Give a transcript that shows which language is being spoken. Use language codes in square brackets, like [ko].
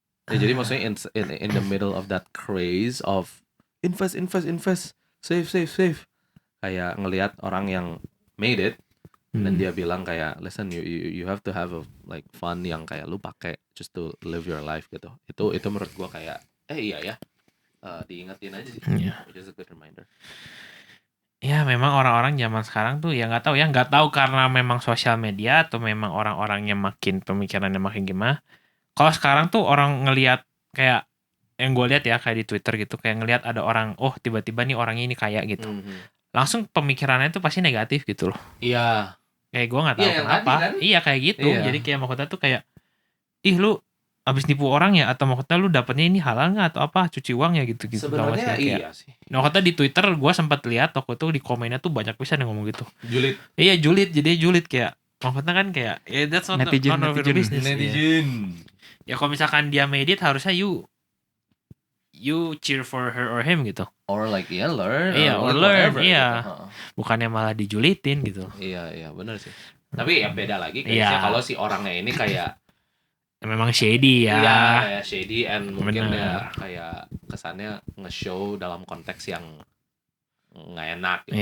[id] Ya, jadi maksudnya [en] in the middle of that craze of invest, save. [id] Kayak ngelihat orang yang [en] made it [id] dan dia bilang kayak [en] listen you have to have a like fun [id] yang kayak lu pakai [en] just to live your life [id] gitu. Itu menurut gua kayak iya ya. Diingetin aja sih. Iya. [en] Which is a good reminder. [id] Ya memang orang-orang zaman sekarang tuh ya nggak tahu karena memang sosial media atau memang orang-orangnya makin pemikirannya makin gimana. Kalau sekarang tuh orang ngelihat kayak yang gue lihat ya kayak di Twitter gitu kayak ngelihat ada orang tiba-tiba nih orangnya ini kaya gitu. Langsung pemikirannya tuh pasti negatif gitu loh. Iya. Kayak gue nggak tahu Iya, yang kenapa. tadi kan? Iya kayak gitu. Iya. Jadi kayak maksudnya tuh kayak ih lu abis nipu orang ya atau maksudnya lu dapetnya ini halal nggak atau apa cuci uang ya gitu. Sebenarnya iya sih. Maksudnya di Twitter gue sempat lihat waktu itu di komennya tuh banyak pisan yang ngomong gitu. Julid. Iya julid kayak maksudnya kan kayak [en] that's not [id] Netizen. [en] none of your business. [id] Netizen. Ya kalau misalkan dia [en] made it [id] harusnya [en] you cheer for her or him [id] gitu. [en] Or like learn. [id] Iya, [en] or learn, [id] iya. Bukannya malah dijulitin gitu. Iya benar sih. Tapi ya beda lagi Iya. kayaknya kalau si orangnya ini kayak Memang shady ya. Iya, kayak [en] shady and [id] mungkin Bener. ya kayak kesannya nge-show dalam konteks yang nggak enak gitu.